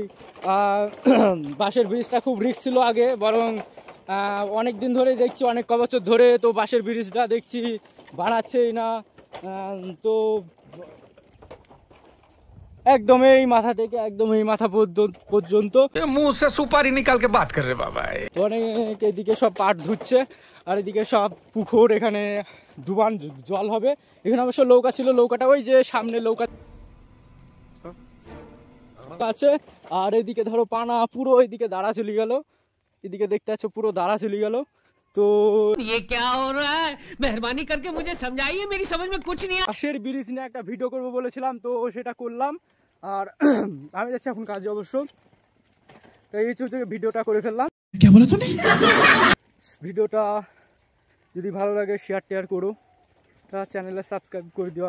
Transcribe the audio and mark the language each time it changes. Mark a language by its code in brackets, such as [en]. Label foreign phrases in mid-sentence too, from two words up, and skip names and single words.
[bn] বাঁশের ব্রিজটা খুব রিস্ক ছিল আগে, বরং অনেক দিন ধরে দেখছি, অনেক বছর ধরে তো বাঁশের ব্রিজটা দেখছি বানাচ্ছেই না। তো একদম এই মাথা থেকে একদম এই মাথা পর্যন্ত [hi] मुंह से सुपारी निकाल के बात कर रहे बाबा। [bn] অনেক এদিকে সব পাট ধুচ্ছে, আর এদিকে সব পুকুর, এখানে ডুবান জল হবে। এখানে অবশ্য নৌকা ছিল, নৌকাটা ওই যে সামনে নৌকা আছে। আর এদিকে ধরো পানা পুরো এদিকে দাঁড়া চলে গেল, এদিকে দেখতে পাচ্ছ পুরো দাঁড়া চলে গেল। তো [hi] ये क्या हो रहा है? मेहरबानी करके मुझे समझाइए, मेरी समझ में कुछ नहीं। [bn] বাঁশের ব্রিজ নিয়ে একটা ভিডিও করবো বলেছিলাম, তো সেটা করলাম। আর আমি যাচ্ছি এখন কাজে অবশ্য, তো এই থেকে ভিডিওটা করে ফেললাম। ভিডিওটা যদি ভালো লাগে শেয়ার টেয়ার করো, চ্যানেলে সাবস্ক্রাইব করে দিও।